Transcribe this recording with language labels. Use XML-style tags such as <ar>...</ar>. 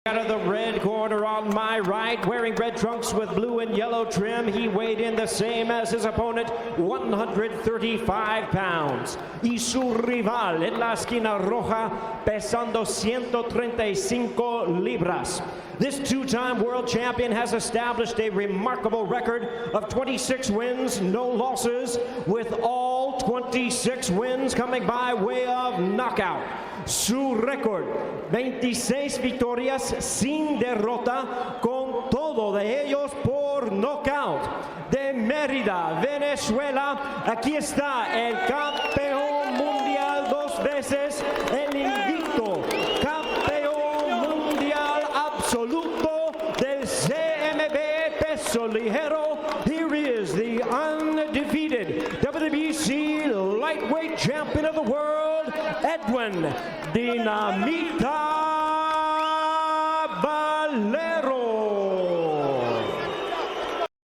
<en>Out of the red corner on my right, wearing red trunks with blue and yellow trim, he weighed in the same as his opponent, 135 pounds.</en> <es>Y su rival en la esquina roja, pesando 135 libras.</es> <en>This two-time world champion has established a remarkable record of 26 wins, no losses, with all 26 wins coming by way of knockout.</en> <es>Su récord, 26 victorias sin derrota, con todo de ellos por knockout. De Mérida, Venezuela, aquí está el campeón mundial dos veces, el invicto campeón mundial absoluto del CMB peso ligero.</es> <en>Here is the undefeated WBC lightweight champion of the world, Edwin Dinamita Valero.</en>